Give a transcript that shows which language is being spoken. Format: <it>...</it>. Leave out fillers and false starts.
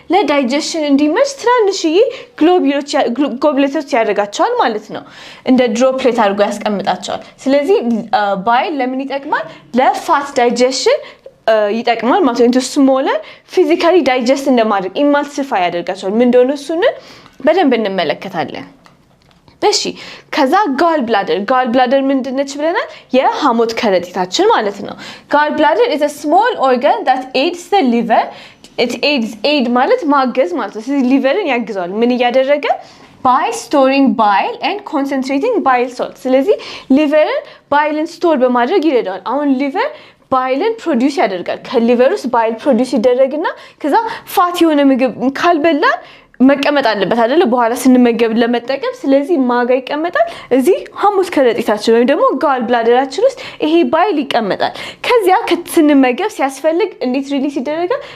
<am>ለዳይጀሽን እንዲመች ትናንሽዬ ግሎቢሎች ያደርጋቸዋል ማለት ነው። እንደ ድሮፕሌት አድርጎ ያስቀምጣቸዋል። ስለዚህ ባይል ለምን ይጠቅማል? ለፋት ዳይጀሽን ይጠቅማል ማለት ነው። ስሞለር ፊዚካሊ ዳይጀስት እንደማድረግ ኢማልሲፋይ ያደርጋቸዋል። ምን እንደሆነ እሱን በደንብ እንመለከታለን። እሺ ከዛ ጋል ብላደር ምንድነች ብለናል? የሐሞት ከረጢታችን ማለት ነው።</am> <en>ጋል ብላደር is a small organ that aids the liver. It aid</en> <am>ማለት ማገዝ ማለት ነው። ስለዚህ ሊቨርን ያግዛል። ምን እያደረገ?</am> <en>by storing bile and concentrating bile salt.</en> <am>ስለዚህ ሊቨርን ባይልን ስቶር በማድረግ ይረዳዋል። አሁን ሊቨር ባይልን ፕሮዲዩስ ያደርጋል። ከሊቨር ውስጥ ባይል ፕሮዲዩስ ይደረግና ከዛ ፋት የሆነ ምግብ ካልበላን መቀመጥ አለበት አይደለ? በኋላ ስንመገብ ለመጠቀም። ስለዚህ ማጋ ይቀመጣል እዚህ ሐሞት ከረጢታችን ወይም ደግሞ ጋል ብላደራችን ውስጥ ይሄ ባይል ይቀመጣል። ከዚያ ስንመገብ ሲያስፈልግ እንዴት ሪሊስ ይደረጋል?</am>